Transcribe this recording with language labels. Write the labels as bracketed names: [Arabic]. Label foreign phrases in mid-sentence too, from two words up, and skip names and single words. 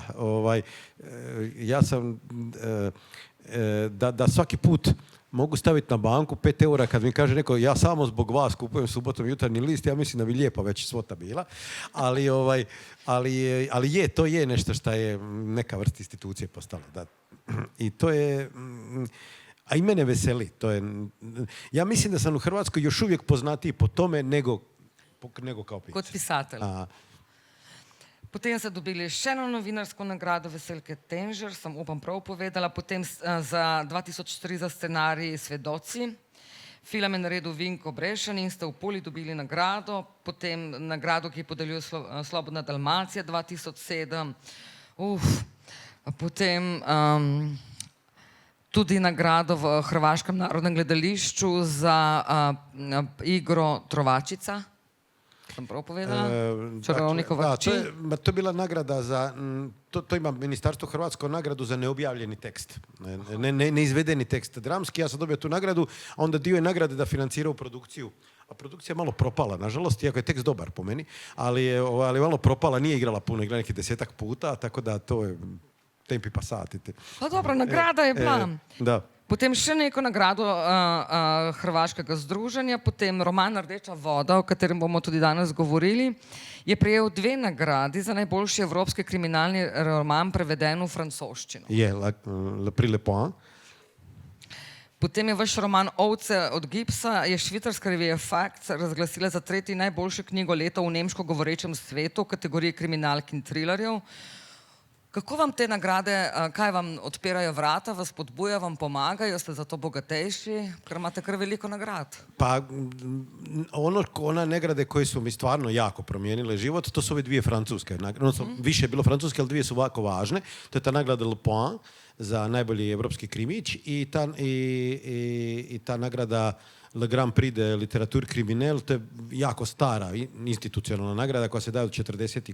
[Croatian] Ja sam da svaki put mogu staviti na banku 5 eura kad mi kaže neko ja samo zbog vas kupujem subotom Jutarnji list, ja mislim da bi lijepa već svota bila, ali to je nešto što je neka vrsta institucije postala. Da. I to je, a i mene veseli. To je, ja mislim da sam u Hrvatskoj još uvijek poznatiji po tome nego kao pisac. [Slovenian] Kot pisatelj. Potem ste dobili še eno novinarsko nagrado Veselke Tenžer, sem upam prav povedala, potem za 2003 za scenarij Svedoci. Film je naredil Vinko Brešan in ste v Puli dobili nagrado, potem nagrado, ki podeljuje Slobodna Dalmacija 2007. Potem tudi nagrado v Hrvaškem narodnem gledališču za igro Trovačica. Sam prav povedala? [Croatian] To je bila nagrada za, to ima Ministarstvo Hrvatsko nagradu za neobjavljeni tekst. Neizvedeni tekst dramski, ja sam dobio tu nagradu, a onda dio je nagrade da financiraju produkciju. A produkcija je malo propala, nažalost, iako je tekst dobar po meni, ali je malo propala, nije igrala puno, igrala nekih 10-ak puta, tako da to je [Italian] tempi passati. [Croatian] Pa dobro, nagrada je bila. Da. [Slovenian] Potem še neko nagrado Hrvaškega združenja, potem roman Rdeča voda, o katerem bomo tudi danes govorili, je prejel 2 nagradi za najboljši evropski kriminalni roman preveden v francoščino. Le Prix Le Point. Potem je vaš roman Ovce od gipsa, je švicarska revija Facts razglasila za 3. najboljšo knjigo leta v nemško govorečem svetu v kategoriji kriminalk in trilerjev. Kako vam te nagrade, kaj vam odpirajo vrata, vas podbuja, vam pomagajo, ste zato bogatejši, ker imate kar veliko nagrad? [Croatian] Pa one nagrade koje su mi stvarno jako promijenile život, to su ove 2 francuske. Više je bilo francuske, ali 2 su ovako važne. To je ta nagrada Le Point za najbolji evropski krimić i ta nagrada Le Grand Prix de Literature Criminelle, to je jako stara institucionalna nagrada koja se daje od 40.